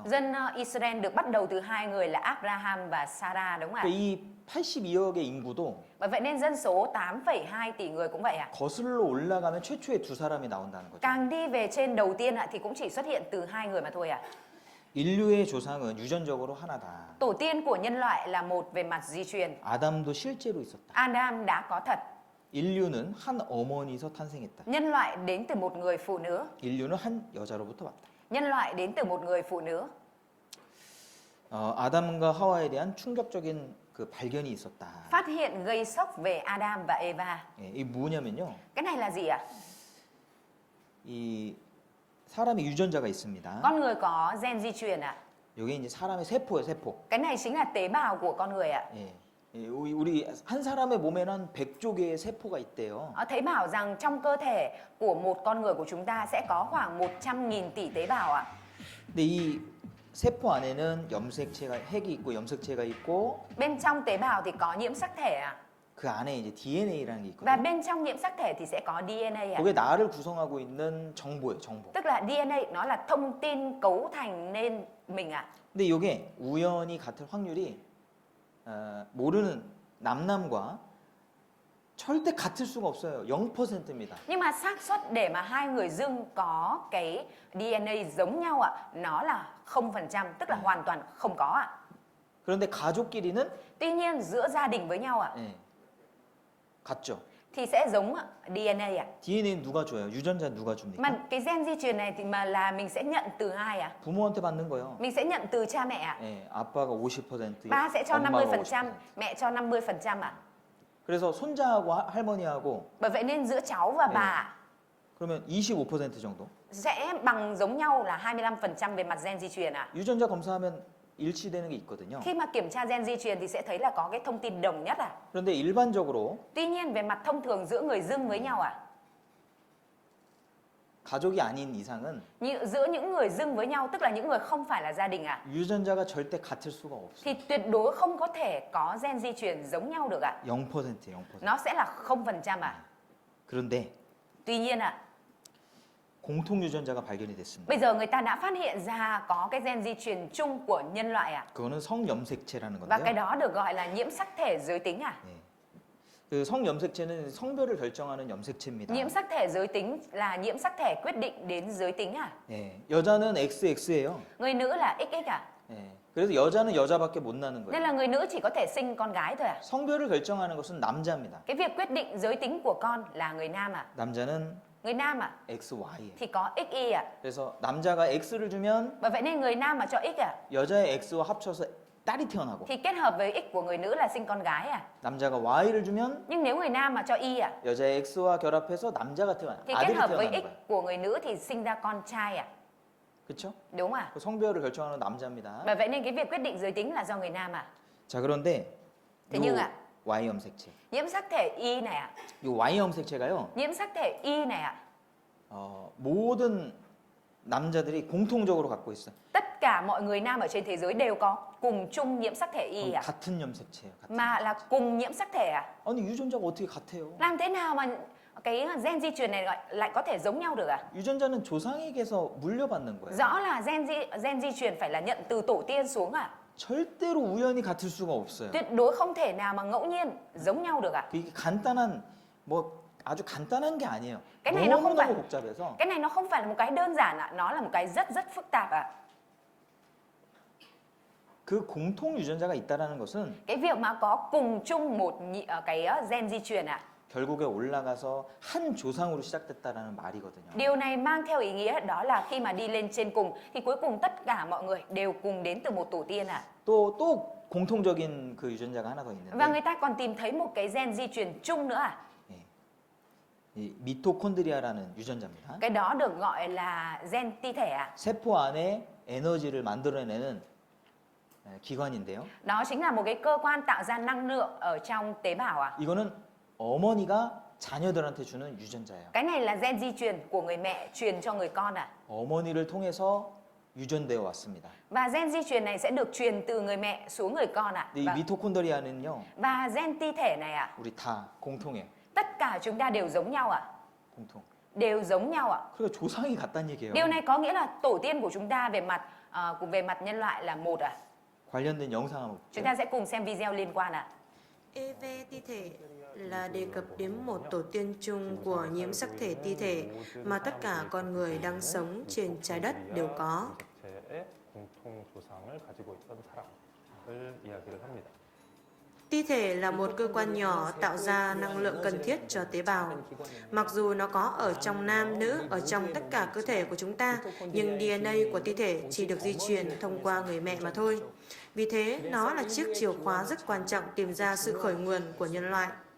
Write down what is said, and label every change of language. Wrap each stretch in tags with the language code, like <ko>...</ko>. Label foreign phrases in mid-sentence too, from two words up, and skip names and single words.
<vi>Dân Israel được bắt đầu từ hai người là Abraham và Sarah đúng không ạ?</vi> <ko>그러니까 이 82억의 인구도</ko> <vi>Bởi vậy nên dân số 8,2 tỷ người cũng vậy ạ.</vi> <ko>거슬러 올라가면 최초의 두 사람이 나온다는 거죠.</ko> <vi>Càng đi về trên đầu tiên ạ thì cũng chỉ xuất hiện từ hai người mà thôi ạ.</vi> <ko>인류의 조상은 유전적으로 하나다.</ko> <vi>Tổ tiên của nhân loại là một về mặt di truyền.</vi> <ko>아담도 실제로 있었다.</ko> <vi>Adam đã có thật.</vi> <ko>인류는 한 어머니에서 탄생했다.</ko> <vi>Nhân loại đến từ một người phụ nữ.</vi> <ko>인류는 한 여자로부터 왔다.</ko> <vi>Nhân loại đến từ một người phụ nữ.</vi> <ko>아담과 하와에 대한 충격적인 그 발견이 있었다.</ko> <vi>Phát hiện gây sốc về Adam và Eva.</vi> <ko>예, 이 뭐냐면요.</ko> <vi>Cái này là gì ạ?</vi> <ko>이 사람의 유전자가 있습니다.</ko> <vi>Con người có gen di truyền ạ.</vi> <ko>여기 이제 사람의 세포예요, 세포.</ko> <vi>Cái này chính là tế bào của con người ạ.</vi> <ko>예. 예, 우리 한 사람의 몸에는 한 100조 개의 세포가 있대요.</ko> <vi>Thấy bảo rằng trong cơ thể của một con người của chúng ta sẽ có khoảng 100.000 tỷ tế bào ạ.</vi> <ko>근데 이 세포 안에는 염색체가 핵이 있고 염색체가 있고</ko> <vi>Bên trong tế bào thì có nhiễm sắc thể ạ.</vi> <ko>그 안에 이제 DNA라는 게</ko> <vi>Và</vi> <ko>있거든요.</ko> <vi>bên trong nhiễm sắc thể thì sẽ có DNA ạ.</vi> <ko>그게 나를 구성하고 있는 정보예요, 정보.</ko> <vi>Tức là DNA nó là thông tin cấu thành nên mình ạ.</vi> <ko>근데 이게 우연히 같을 확률이 모르는 남남과 절대 같을 수가 없어요. 0%입니다.</ko> <vi>Nhưng mà xác suất để mà hai người dương có cái DNA giống nhau ạ, nó là 0%, tức là hoàn toàn không có ạ.</vi> <ko>그런데 가족끼리는</ko> <vi>Tuy nhiên giữa gia đình với nhau ạ</vi> <ko>예, 같죠.</ko> <vi>thì sẽ giống DNA ạ.</vi> <ko>DNA는 누가 줘요? 유전자 누가 줍니까?</ko> <vi>Mà cái gen di truyền này thì mà là mình sẽ nhận từ ai ạ?</vi> <ko>부모한테 받는 거예요.</ko> <vi>Mình sẽ nhận từ cha mẹ ạ.</vi> <ko>예, 아빠가 50%,</ko> <vi>Ba sẽ cho</vi> <ko>엄마가 50%, 50%.</ko> <vi>mẹ cho 50% ạ.</vi> <ko>그래서 손자하고 할머니하고</ko> <vi>Bởi vậy nên giữa cháu và bà</vi> <ko>그러면 25% 정도.</ko> <vi>sẽ bằng giống nhau là 25% về mặt gen di truyền ạ.</vi> <ko>유전자 검사하면 일치되는 게 있거든요.</ko> <vi>Khi mà kiểm tra gen di truyền thì sẽ thấy là có cái thông tin đồng nhất ạ.</vi> <ko>그런데 일반적으로</ko> <vi>Tuy nhiên về mặt thông thường giữa người dương với nhau ạ,</vi> <ko>가족이 아닌 이상은</ko> <vi>giữa những người dương với nhau tức là những người không phải là gia đình ạ,</vi> <ko>유전자가 절대 같을 수가 없어요.</ko> <vi>thì tuyệt đối không có thể có gen di truyền giống nhau được ạ.</vi> <ko>0%, 0%.</ko> <vi>Nó sẽ là 0% ạ.</vi> <ko>그런데</ko> <vi>Tuy nhiên ạ,</vi> <ko>공통 유전자가 발견이 됐습니다.</ko> <vi>bây giờ người ta đã phát hiện ra có cái gen di truyền chung của nhân loại ạ.</vi> <ko>그거는 성염색체라는</ko> <vi>Và cái</vi> <ko>건데요.</ko> <vi>đó được gọi là nhiễm sắc thể giới tính ạ.</vi> <ko>네. 그 성염색체는 성별을 결정하는 염색체입니다.</ko> <vi>Nhiễm sắc thể giới tính là nhiễm sắc thể quyết định đến giới tính ạ.</vi> <ko>네. 여자는 XX예요.</ko> <vi>Người nữ là XX ạ.</vi> <ko>네. 그래서 여자는 여자밖에 못 나는</ko> <vi>Nên</vi> <ko>거예요.</ko> <vi>là người nữ chỉ có thể sinh con gái thôi ạ.</vi> <ko>성별을 결정하는 것은 남자입니다.</ko> <vi>Cái việc quyết định giới tính của con là người nam ạ.</vi> <ko>남자는</ko> <vi>Người nam à</vi> <ko>XY예요.</ko> <vi>thì có XY à.</vi> <ko>그래서 남자가 X를 주면</ko> <vi>Bởi vậy nên người nam mà cho X à</vi> <ko>여자의 X와 합쳐서 딸이 태어나고</ko> <vi>thì kết hợp với X của người nữ là sinh con gái à.</vi> <ko>남자가 Y를 주면</ko> <vi>Nhưng nếu người nam mà cho Y à</vi> <ko>여자의 X와 결합해서 남자가 태어나</ko> <vi>thì kết</vi> <ko>아들이</ko> <vi>hợp với</vi> <ko>태어나는</ko> <vi>X</vi> <ko>거예요.</ko> <vi>của người nữ thì sinh ra con trai à.</vi> <ko>그렇죠?</ko> <vi>Đúng à.</vi> <ko>그 성별을 결정하는 남자입니다.</ko> <vi>Bởi vậy nên cái việc quyết định giới tính là do người nam à.</vi> <ko>자 그런데</ko> <vi>Thế nhưng</vi> <ko>요</ko> <vi>ạ,</vi> <ko>Y 염색체,</ko> <vi>nhiễm sắc thể Y này ạ,</vi> <ko>요 Y 염색체가요.</ko> <vi>nhiễm sắc thể Y này ạ,</vi> <ko>모든 남자들이 공통적으로 갖고 있어요.</ko> <vi>tất cả mọi người nam ở trên thế giới đều có cùng chung nhiễm sắc thể Y à.</vi> <ko>같은 염색체예요. 같은</ko> <vi>Mà là cùng nhiễm sắc thể à.</vi> <ko>아니 유전자가 어떻게 같아요?</ko> <vi>Làm thế nào mà cái gen di truyền này lại có thể giống nhau được à?</vi> <ko>유전자는 조상에게서 물려받는 거예요.</ko> <vi>Rõ là gen di truyền phải là nhận từ tổ tiên xuống à.</vi> <ko>절대로 우연히 같을 수가 없어요.</ko> <vi>Tuyệt đối không thể nào mà ngẫu nhiên giống nhau được à.</vi> <ko>이게 간단한 뭐 아주 간단한 게 아니에요.</ko> <vi>Cái này nó không phải</vi> <ko>너무너무 복잡해서</ko> <vi>cái này nó không phải là một cái đơn giản ạ, nó là một cái rất rất phức tạp ạ.</vi> <ko>그 공통 유전자가 있다라는 것은</ko> <vi>Cái việc mà có cùng chung một cái gen di truyền ạ,</vi> <ko>결국에 올라가서 한 조상으로 시작됐다라는 말이거든요.</ko> <vi>điều này mang theo ý nghĩa đó là khi mà đi lên trên cùng thì cuối cùng tất cả mọi người đều cùng đến từ một tổ tiên ạ.</vi> <ko>또 공통적인 그 유전자가 하나 더</ko> <vi>Và</vi> <ko>있는데</ko> <vi>người ta còn tìm thấy một cái gen di truyền chung nữa ạ.</vi> <ko>예, 이 미토콘드리아라는 유전자입니다.</ko> <vi>Cái đó được gọi là gen ti thể ạ.</vi> <ko>세포 안에 에너지를 만들어내는 기관인데요.</ko> <vi>Đó chính là một cái cơ quan tạo ra năng lượng ở trong tế bào ạ.</vi> <ko>이거는 어머니가 자녀들한테 주는 유전자예요.</ko> <vi>Cái này là gen di truyền của người mẹ truyền cho người con ạ.</vi> <ko>어머니를 통해서 유전되어 왔습니다.</ko> <vi>Và gen di truyền này sẽ được truyền từ người mẹ xuống người con ạ.</vi> <ko>근데 이 미토콘드리아는요,</ko> <vi>Và gen ti thể này ạ,</vi> <ko>우리 다 공통해요.</ko> <vi>tất cả chúng ta đều giống nhau ạ.</vi> <ko>공통.</ko> <vi>Đều giống nhau ạ.</vi> <ko>그러니까 조상이 같다는 얘기예요.</ko> <vi>Điều này có nghĩa là tổ tiên của chúng ta về mặt nhân loại là một ạ.</vi> <ko>관련된 영상 한번</ko> <vi>Chúng</vi> <ko>볼게요.</ko> <vi>ta sẽ cùng xem video liên quan ạ. EV ti thể là đề cập đến một tổ tiên chung của nhiễm sắc thể ti thể mà tất cả con người đang sống trên trái đất đều có.</vi> <ko>의 공통 조상을 가지고 있던 사람을 이야기를 합니다.</ko> <vi>Ti thể là một cơ quan nhỏ tạo ra năng lượng cần thiết cho tế bào. Mặc dù nó có ở trong nam, nữ, ở trong tất cả cơ thể của chúng ta, nhưng DNA của ti thể chỉ được di truyền thông qua người mẹ mà thôi. Vì thế, nó là chiếc chìa khóa rất quan trọng tìm ra sự khởi nguồn của nhân loại.</vi>